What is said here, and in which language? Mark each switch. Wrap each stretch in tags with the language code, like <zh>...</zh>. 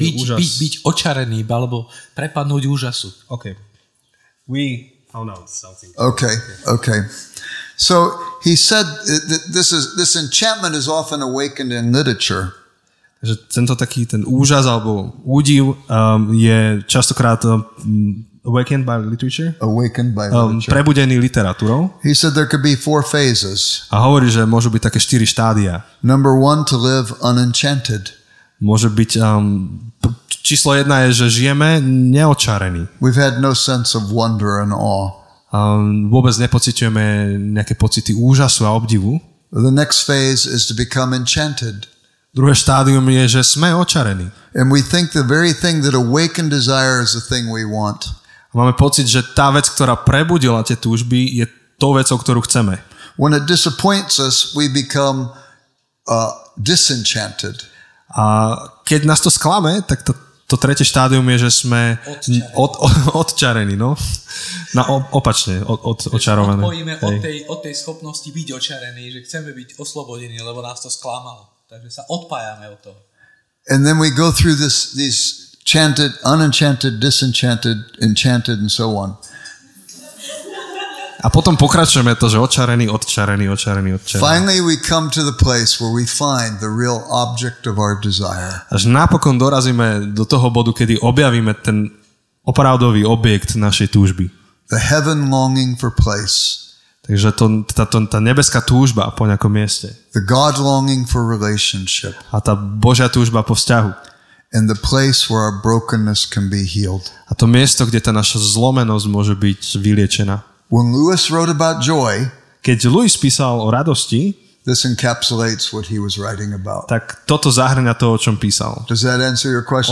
<sk>Byť očarený, alebo prepadnúť úžasu.</sk> <en>Okay. We found out something. Okay. So he said that this enchantment is often awakened in literature.</en> <sk>Že tento taký ten úžas alebo údiv je častokrát</sk> <en>awakened by literature.</en> <sk>Prebudený literatúrou.</sk> <en>He said there could be 4 phases.</en> <sk>A hovorí, že môžu byť také 4 štádia.</sk> <en>Number 1, to live unenchanted.</en> <sk>Môže byť číslo 1 je, že žijeme neočarení.</sk> <en>We've had no sense of wonder and awe.</en> <sk>Vôbec nepociťujeme nejaké pocity úžasu a obdivu.</sk> <en>The next phase is to become enchanted.</en> <sk>Druhé štádium je, že sme očarení.</sk> <en>And we think the very thing that awakened desire is the thing we want.</en> <sk>Máme pocit, že tá vec, ktorá prebudila tie túžby, je tou vecou, ktorú chceme.</sk> <en>When it disappoints us, we become disenchanted.</en> <sk>A keď nás to sklame, tak to tretie štádium je, že sme odčarení, no? Opačne, očarované. Odpojíme od tej schopnosti byť očarený, že chceme byť oslobodení, lebo nás to sklamalo. Takže sa odpájame od toho.</sk> <en>And then we go through these chanted, unenchanted, disenchanted, enchanted and so on.</en> <sk>A potom pokračujeme to, že očarený.</sk> <en>Finally we come to the place where we find the real object of our desire.</en> <sk>Až napokon dorazíme do toho bodu, kedy objavíme ten opravdový objekt našej túžby.</sk> <en>The heaven longing for place.</en> <sk>Takže tá nebeská túžba po nejakom mieste.</sk> <en>The God longing for relationship.</en> <sk>A tá Božia túžba po vzťahu.</sk> <en>And the place where our brokenness can be healed.</en> <sk>A to miesto, kde tá naša zlomenosť môže byť vyliečená.</sk> <en>When Lewis wrote about joy,</en> <sk>keď Lewis písal o radosti,</sk> <en>this encapsulates what he was writing about.</en> <sk>Tak toto zahŕňa to, o čom písal.</sk> <en>Does that answer your question?</en>